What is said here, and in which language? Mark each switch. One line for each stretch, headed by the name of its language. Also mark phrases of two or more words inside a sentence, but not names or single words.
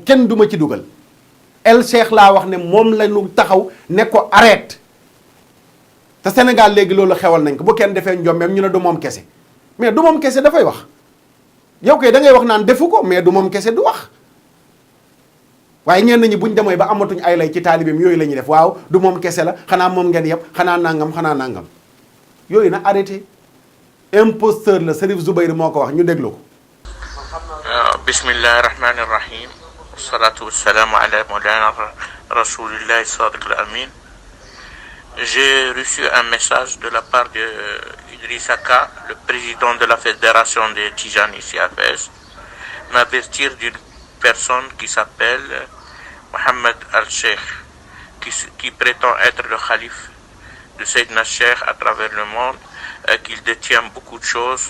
Wolof: kenn du ma ci dugal El Cheikh laa wax ne moom la ñu taxaw ne ko arrête te Sénégal léegi loolu xewal nañ ko bu kenn defee njombeem ñu ne du moom kese mais du moom kese dafay wax yow kay da ngay wax naan defu ko mais du moom kese du wax waaye ñenn ñi buñ demee ba amatuñ ay lay ci taalibeem yooyu la ñuy def waaw du moom kese la xanaa moom ngeen yëpp xanaa nangam yooyu na
French: arrêté imposteur
Wolof: la Serif Zoubayr moo ko wax ñu déglu ko.
Arabic: بسم الله الرحمن الرحيم والصلاة والسلام على مولانا رسول الله الصادق الأمين.
French: J'ai reçu un message de la part de Idrissa Ka, le président de la fédération des Tijanes ici à Fès, m'avertir d'une personne qui s'appelle Mohamed Al-Sheikh, qui prétend être le calife de Sayyidina Cheikh à travers le monde, qu'il détient beaucoup de choses.